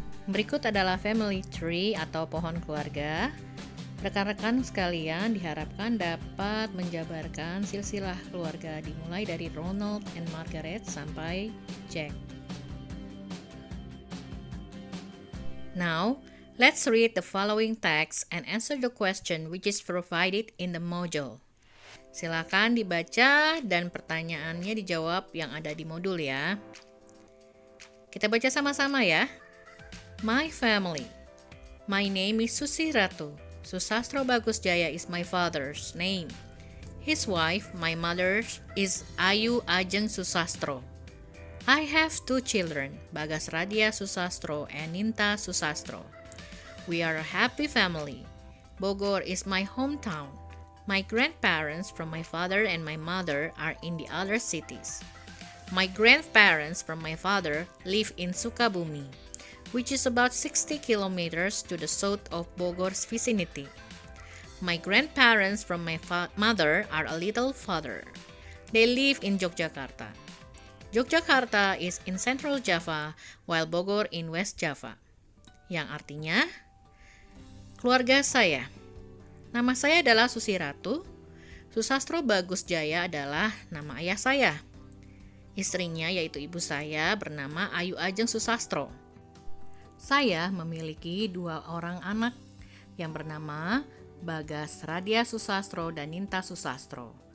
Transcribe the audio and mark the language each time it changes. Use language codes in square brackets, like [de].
[id] Berikut adalah family tree atau pohon keluarga. Rekan-rekan sekalian diharapkan dapat menjabarkan silsilah keluarga dimulai dari Ronald and Margaret sampai Jack. [en] Now, let's read the following text and answer the question which is provided in the module. [id] Silakan dibaca dan pertanyaannya dijawab yang ada di modul ya. Kita baca sama-sama ya. [en] My family. My name is Susi Ratu. Susastro Bagus Jaya is my father's name. His wife, my mother, is Ayu Ajeng Susastro. I have 2 children, Bagas Radia Susastro and Ninta Susastro. We are a happy family. Bogor is my hometown. My grandparents from my father and my mother are in the other cities. My grandparents from my father live in Sukabumi, which is about 60 kilometers to the south of Bogor's vicinity. My grandparents from my mother are a little farther. They live in Yogyakarta. Yogyakarta is in Central Java, while Bogor in West Java. [id] Yang artinya, keluarga saya. Nama saya adalah Susi Ratu. Susastro Bagus Jaya adalah nama ayah saya. Istrinya yaitu ibu saya bernama Ayu Ajeng Susastro. Saya memiliki 2 orang anak yang bernama Bagas Radia Susastro dan Ninta Susastro.